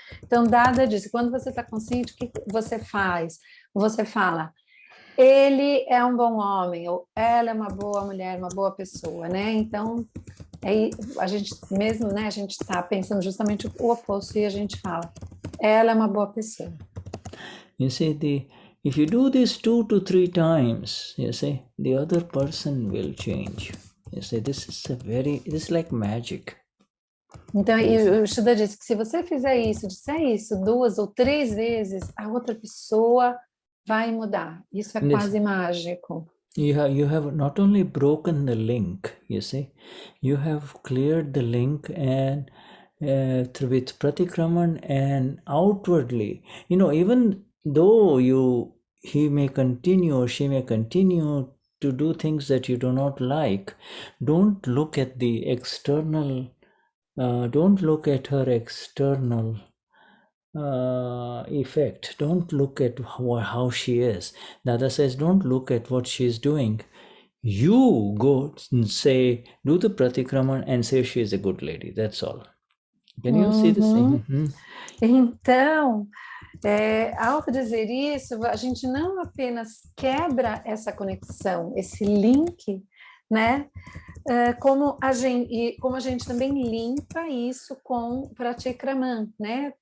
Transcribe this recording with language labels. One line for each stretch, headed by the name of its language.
Portuguese: Então, Dada disse, quando você está consciente, o que você faz? Você fala, ele é um bom homem, ou ela é uma boa mulher, uma boa pessoa, né? Então, aí a gente mesmo, né? A gente está pensando justamente o oposto e a gente fala, ela é uma boa pessoa.
English: You see, if you do this 2 to 3 times, you see, the other person will change. You see, this is like magic.
Portuguese: Então, e o Shuddha disse que se você fizer isso, disser isso 2 ou 3 vezes, a outra pessoa vai mudar. Isso é quase mágico.
English: You have not only broken the link, you see, you have cleared the link and with pratikraman and outwardly, even though he may continue or she may continue to do things that you do not like, don't look at the external, don't look at her external effect. Don't look at how she is. Dada says, don't look at what she's doing. You go and say, do the pratikraman and say she is a good lady. That's all. Can you see this thing?
Portuguese: Então, ao dizer isso, a gente não apenas quebra essa conexão, esse link, né? Como a gente também limpa isso com pratikraman, né?